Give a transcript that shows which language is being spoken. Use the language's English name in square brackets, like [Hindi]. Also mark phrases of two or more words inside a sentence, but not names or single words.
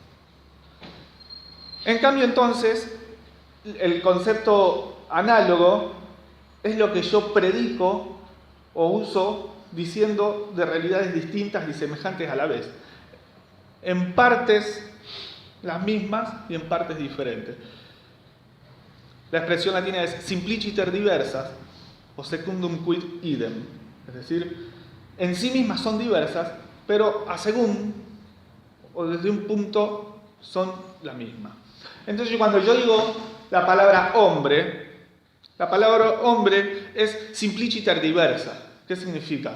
[Spanish] En cambio, entonces, el concepto análogo es lo que yo predico o uso diciendo de realidades distintas y semejantes a la vez. En partes las mismas y en partes diferentes. La expresión latina es [Latin] simpliciter diversas o secundum quid idem. [Spanish] Es decir, en sí mismas son diversas, pero a según o desde un punto son la misma. Entonces cuando yo digo la palabra hombre es [Latin] simpliciter diversa. [Spanish] ¿Qué significa?